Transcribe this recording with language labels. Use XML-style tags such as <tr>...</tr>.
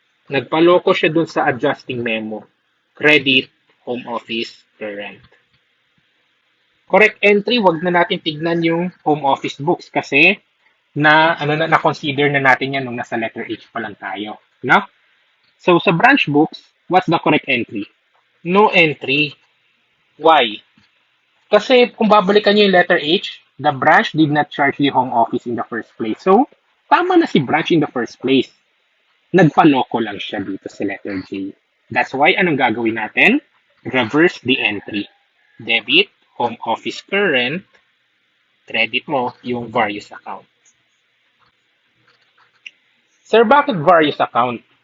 <tl>Nagpaloko siya dun sa adjusting memo.</tl> <en>Credit, home office, current. Correct entry,</en> <tl>wag na natin tignan yung home office books kasi na-consider na natin yan nung nasa letter H pa lang tayo. No?</tl> <en>So, sa branch books, what's the correct entry? No entry. Why?</en> <tl>Kasi kung babalikan nyo yung</tl> <en>letter H, the branch did not charge the home office in the first place.</en> <tl>So, tama na si branch in the first place. Nagpaloko lang siya dito sa letter J.</tl> <en>That's why,</en> <tl>anong gagawin natin?</tl> <en>Reverse the entry. Debit, home office current, credit mo yung various account.</en> <tl>Sir, bakit various account?</tl>